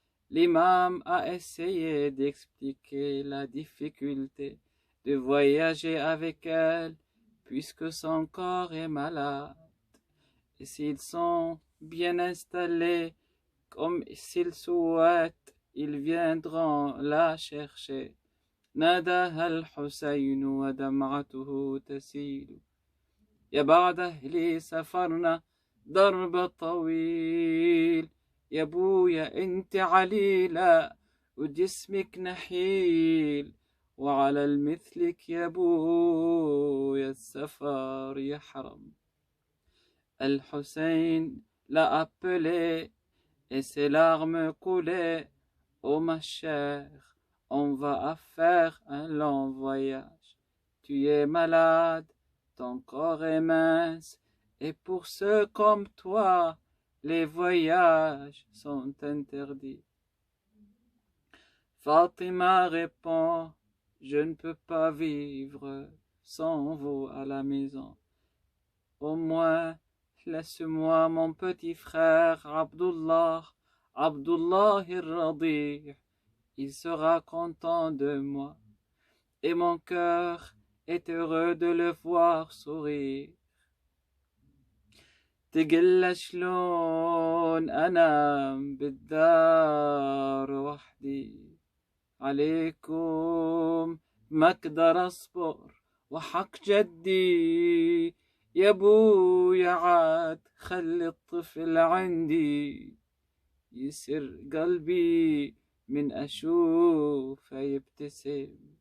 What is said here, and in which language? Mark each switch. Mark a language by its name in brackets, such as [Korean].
[French] L'imam a essayé d'expliquer la difficulté de voyager avec elle, puisque son corps est malade. Et s'ils sont bien installés, comme s'ils souhaitent, ils viendront la chercher. [Arabic] ناداها الحسين ودمعته تسيل يا بعد أهلي سفرنا ضرب طويل يا بويا انت عليلة وجسمك نحيل وعلى المثلك يا بويا السفر يحرم. [French] Al-Hussein l'a appelé et ses larmes coulaient. Oh ma chère, on va faire un long voyage. Tu es malade, ton corps est mince, et pour ceux comme toi, les voyages sont interdits. Fatima répond, je ne peux pas vivre sans vous à la maison. Au moins, laisse-moi mon petit frère Abdullah al-Radi'. Il sera content de moi, et mon cœur est heureux de le voir sourire. [Arabic] تقل شلون أنام بالدار وحدي عليكم ما اقدر اصبر وحق جدي يا ابويا عاد خلي الطفل عندي يسر قلبي من اشوفه يبتسم.